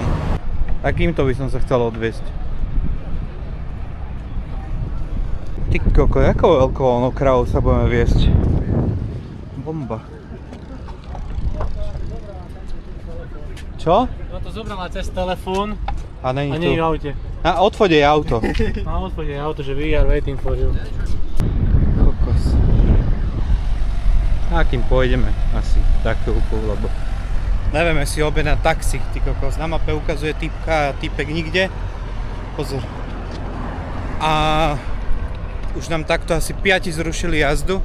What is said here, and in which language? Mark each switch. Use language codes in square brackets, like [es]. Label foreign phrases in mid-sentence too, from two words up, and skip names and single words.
[sk] Takýmto by som sa chcel odviesť. Ty koko, jakou alkoholnou kravou sa budeme viesť? Bomba. Čo? No to zobrala cez telefón [cs] A není [sk] a tu. nie je v aute. A odfode je auto. Na odchode je auto, že [en] we are waiting for you. [sk] Kokos. A kým pôjdeme asi takúku, lebo nevieme si objednať taxi, ty kokos. Na mape ukazuje typka a typek nikde. Pozor. A už nám takto asi 5 zrušili jazdu.